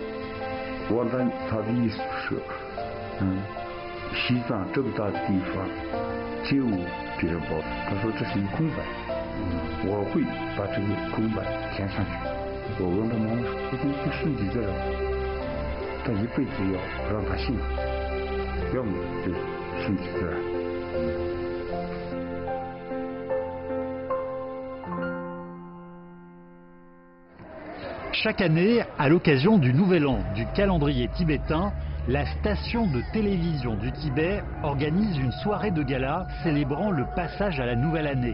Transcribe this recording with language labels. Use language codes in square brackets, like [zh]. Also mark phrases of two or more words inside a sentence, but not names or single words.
[zh] 王丹他的意思是，西藏这么大的地方，街舞别人报的，他说这是一个空白，我会把这个空白填上去。我问他妈妈说，这东西顺其自然，但一辈子要让他幸福，要么就顺其自然。 [fr] Chaque année, à l'occasion du Nouvel An du calendrier tibétain, la station de télévision du Tibet organise une soirée de gala célébrant le passage à la nouvelle année.